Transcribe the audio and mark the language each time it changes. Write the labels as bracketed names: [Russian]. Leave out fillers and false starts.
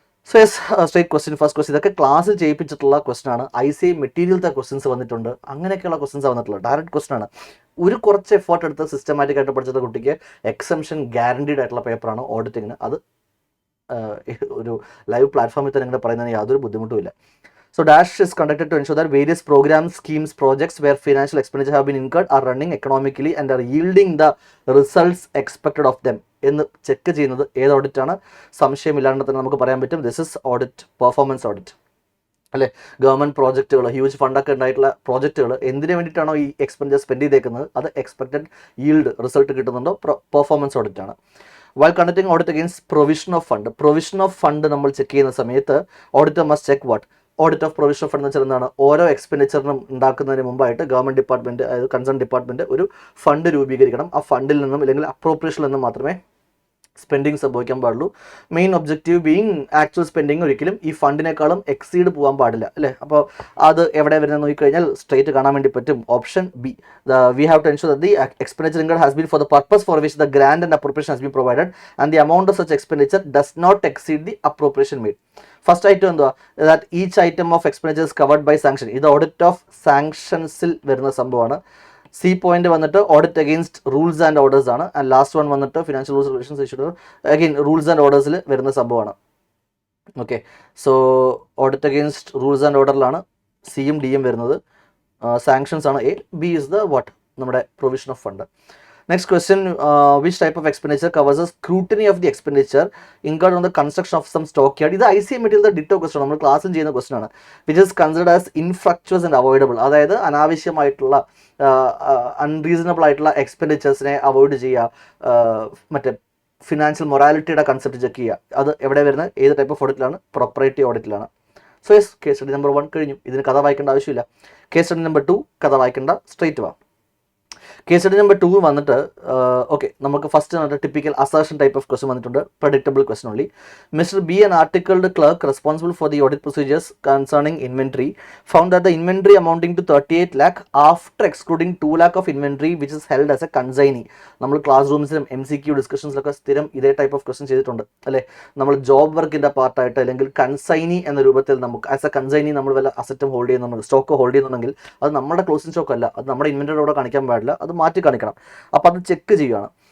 [Malayalam] So yes, straight question, first question ഇതൊക്കെ ക്ലാസ്സിൽ ചെയ്യിപ്പിച്ചിട്ടുള്ള question ആണ്. ICI മെറ്റീരിയലത്തെ ക്വസ്റ്റ്യൻസ് വന്നിട്ടുണ്ട്, അങ്ങനെയൊക്കെയുള്ള ക്വസ്റ്റ്യൻസ് വന്നിട്ടുള്ളത്. ഡയറക്റ്റ് ക്വസ്റ്റൻ ആണ്. ഒരു കുറച്ച് എഫേർട്ട് എടുത്ത് സിസ്റ്റമാറ്റിക് ആയിട്ട് പഠിച്ചത് കുട്ടിക്ക് എക്സംഷൻ ഗ്യാരണ്ടീഡ് ആയിട്ടുള്ള പേപ്പറാണ് ഓഡിറ്റിങ്ങിന്. അത് ഒരു ലൈവ് പ്ലാറ്റ്ഫോമിൽ തന്നെ ഇങ്ങനെ പറയുന്നതിന് യാതൊരു ബുദ്ധിമുട്ടുമില്ല. [English] So dash is conducted to ensure that various programs, schemes, projects where financial expenditure have been incurred are running economically and are yielding the results expected of them [Malayalam] എന്ന് ചെക്ക് ചെയ്യുന്നത് ഏത് ഓഡിറ്റാണ്? സംശയമില്ലാണ്ട് തന്നെ നമുക്ക് പറയാൻ പറ്റും, [English] this is audit, [Malayalam] performance audit അല്ലേ. Government പ്രോജക്റ്റുകൾ, huge ഫണ്ടൊക്കെ ഉണ്ടായിട്ടുള്ള പ്രോജക്റ്റുകൾ എന്തിനു വേണ്ടിയിട്ടാണോ ഈ എക്സ്പെൻഡിച്ചർ സ്പെൻഡ് ചെയ്തേക്കുന്നത് അത് എക്സ്പെക്റ്റഡ് yield റിസൾട്ട് കിട്ടുന്നുണ്ടോ, performance ഓഡിറ്റാണ്. [English] While conducting audit against provision of fund [Malayalam] നമ്മൾ ചെക്ക് ചെയ്യുന്ന സമയത്ത് [English] auditor must check what? [Malayalam] Audit of provision of fund എന്ന് വെച്ചാൽ എന്താണ്? ഓരോ എക്സ്പെൻഡിച്ചറിനും ഉണ്ടാക്കുന്നതിന് മുമ്പായിട്ട് ഗവൺമെൻറ് ഡിപ്പാർട്ട്മെൻറ്റ്, അതായത് കൺസേൺ ഡിപ്പാർട്ട്മെൻറ്റ് ഒരു ഫണ്ട് രൂപീകരിക്കണം. ആ ഫണ്ടിൽ നിന്നും അല്ലെങ്കിൽ അപ്രോപ്രിയേഷനിൽ നിന്നും മാത്രമേ സ്പെൻഡിങ് സംഭവിക്കാൻ പാടുള്ളൂ. Main objective being actual spending ഒരിക്കലും ഈ ഫണ്ടിനേക്കാളും എക്സീഡ് പോകാൻ പാടില്ല അല്ലേ. അപ്പോൾ അത് എവിടെ വരുന്നത് നോക്കിക്കഴിഞ്ഞാൽ സ്ട്രേറ്റ് കാണാൻ വേണ്ടി പറ്റും. [English] Option B, we have to ensure that the expenditure incurred has been for the purpose for which the grant and appropriation has been provided and the amount of such expenditure does not exceed the appropriation made. [Malayalam] First item എന്തുവാ? [English] That each item of expenditure is covered by sanction. [Malayalam] ഇത് audit of സാങ്ഷൻസിൽ വരുന്ന സംഭവമാണ്. C point വന്നിട്ട് audit against rules and orders ആണ്. And last one വന്നിട്ട് financial rules regulations issued again rules and ഓർഡേഴ്സിൽ വരുന്ന സംഭവമാണ്. Okay, so audit against rules and ഓർഡറിലാണ് സിയും ഡിയും വരുന്നത്. സാങ്ഷൻസ് ആണ് A. B is the what, നമ്മുടെ provision of fund. [English] Next question, which type of expenditure covers the scrutiny of the expenditure incurred on the construction of some stockyard? [Malayalam] ഇത് ICMET ditto question, നമ്മൾ ക്ലാസ്സിൽ ചെയ്യുന്ന question ആണ്. [English] which is considered as infructuous and avoidable, [Malayalam] അതായത് അനാവശ്യമായിട്ടുള്ള unreasonable ആയിട്ടുള്ള എക്സ്പെൻഡിച്ചേഴ്സിനെ avoid ചെയ്യുക, മറ്റേ ഫിനാൻഷ്യൽ മൊറാലിറ്റിയുടെ കൺസെപ്റ്റ് ചെക്ക് ചെയ്യുക. അത് എവിടെ വരുന്നത്, ഏത് type of ഓഡിറ്റിലാണ്? Proprietary ഓഡിറ്റിലാണ്. So yes, case study number 1 കഴിഞ്ഞു. ഇതിന് കഥ വായിക്കേണ്ട ആവശ്യമില്ല. കേസ് സ്റ്റഡി നമ്പർ 2 കഥ വായിക്കേണ്ട, സ്ട്രേറ്റ് വാ. കേസ് സ്റ്റഡി നമ്പർ 2 വന്നിട്ട് ഓക്കെ, നമുക്ക് ഫസ്റ്റ് വന്നിട്ട് typical assertion type of question വന്നിട്ടുണ്ട്. Predictable question only. [English] Mister B, an articled clerk responsible for the audit procedures concerning inventory, found that the inventory amounting to 38 lakh after excluding 2 lakh of inventory which is held as a consignee. [Malayalam] നമ്മൾ class റൂംസിലും MCQ ഡിസ്കഷൻസിലൊക്കെ സ്ഥിരം ഇതേ type of question ചെയ്തിട്ടുണ്ട് അല്ലേ. നമ്മൾ job വർക്കിൻ്റെ പാർട്ടായിട്ട് അല്ലെങ്കിൽ consignee എന്ന രൂപത്തിൽ നമുക്ക് ആസ് എ കൺസൈനി നമ്മൾ വല്ല അസറ്റും ഹോൾഡ് ചെയ്യുന്നുണ്ടെങ്കിൽ, സ്റ്റോക്ക് ഹോൾഡ് ചെയ്യുന്നുണ്ടെങ്കിൽ അത് നമ്മുടെ ക്ലോസിംഗ് സ്റ്റോക്ക് അല്ല, അത് നമ്മുടെ ഇൻവെന്ററിയോടെ കാണിക്കാൻ പാടില്ല, അത് മാറ്റി കാണിക്കണം. അപ്പോൾ അത് ചെക്ക് ചെയ്യുകയാണ്.